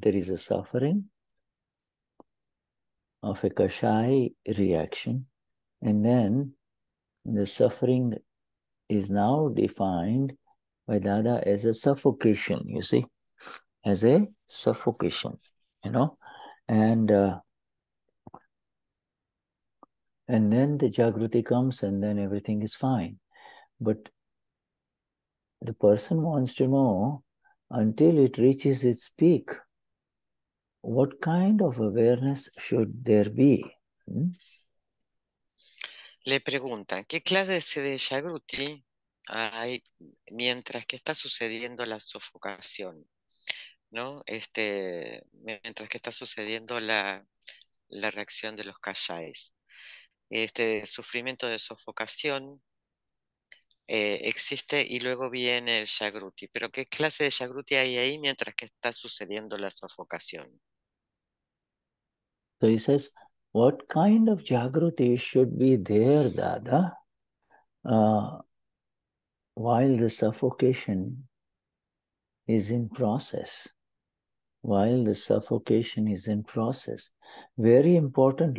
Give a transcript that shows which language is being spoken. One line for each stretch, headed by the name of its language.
English: There is a suffering of a kashaya reaction, and then the suffering is now defined by Dada as a suffocation, you see, as a suffocation, and then the jagruti comes and then everything is fine. But the person wants to know, until it reaches its peak, what kind of awareness should there be?
Spanish: Le preguntan, ¿qué clase de Jagruti hay mientras que está sucediendo la sofocación? ¿No? Mientras que está sucediendo la reacción de los kashayas. Este sufrimiento de sofocación existe y luego viene el Jagruti. Pero ¿qué clase de Jagruti hay ahí mientras que está sucediendo la sofocación?
English: So he says, what kind of jagruti should be there, Dada, while the suffocation is in process? While the suffocation is in process. Very important.